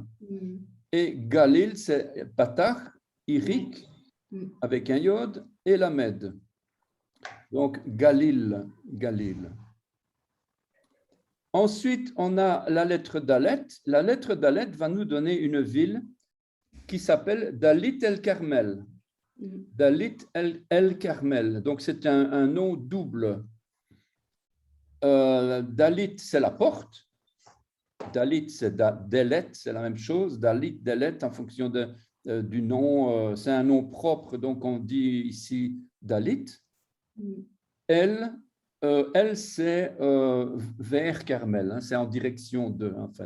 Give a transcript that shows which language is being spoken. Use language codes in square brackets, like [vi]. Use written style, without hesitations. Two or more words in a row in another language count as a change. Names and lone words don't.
[fr] Et Galil, c'est Patach, Irik, avec un yod, et Lamed. Donc, Galil, Galil. Ensuite, on a la lettre Dalet. La lettre Dalet va nous donner une ville qui s'appelle Dalit el-Carmel. Dalit el-Carmel. Donc, c'est un nom double. Dalit, c'est la porte. Dalit, c'est Delet, c'est la même chose. Dalit, Delet, en fonction du nom, c'est un nom propre, donc on dit ici Dalit. Elle, c'est vers Carmel, hein, c'est en direction de, en fait.